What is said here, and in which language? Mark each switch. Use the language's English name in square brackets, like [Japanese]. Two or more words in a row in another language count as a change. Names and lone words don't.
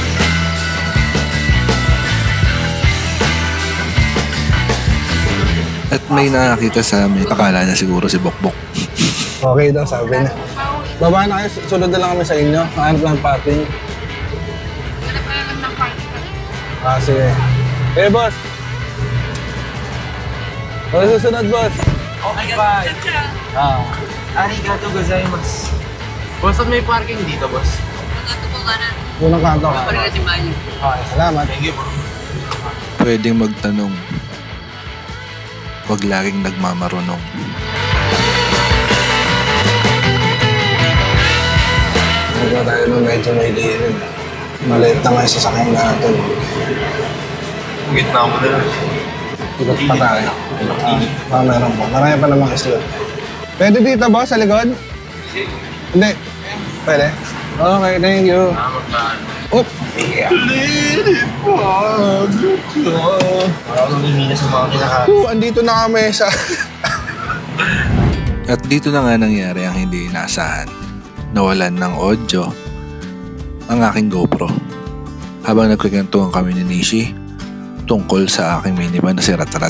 [Filipino] At may nakakita sa amin, akala na siguro si Bokbok. Okay daw, sabi niya. Baba na kayo, sunod na lang kami sa inyo. Hanap lang parking. Sige. Boss! Ano susunod, boss? [English] Okay, bye! [Japanese] ありがとうございます. [Filipino] Boss, may parking dito, boss? Unang kanto ka. Okay, salamat. [English] Thank you, bro. [Filipino] Pwedeng magtanong. Huwag laging nagmamarunong. Huwag na tayo nung medyo may lirin. Maliit na may sasakyan natin. Gitna mo na lang. Ikot pa tayo. Meron po. Marami pa namang slot. Pwede dito, boss, sa likod? Hindi. Pwede? [English] Okay, thank you. Oop! Yeah. [Filipino] Parang lumina sa mga kinakain. Andito na kami sa... At dito na nga nangyari ang hindi inaasahan. Nawalan ng audio ang aking GoPro. Habang nagkikwentuhan kami ni Nishi tungkol sa aking minivan na si Ratrat.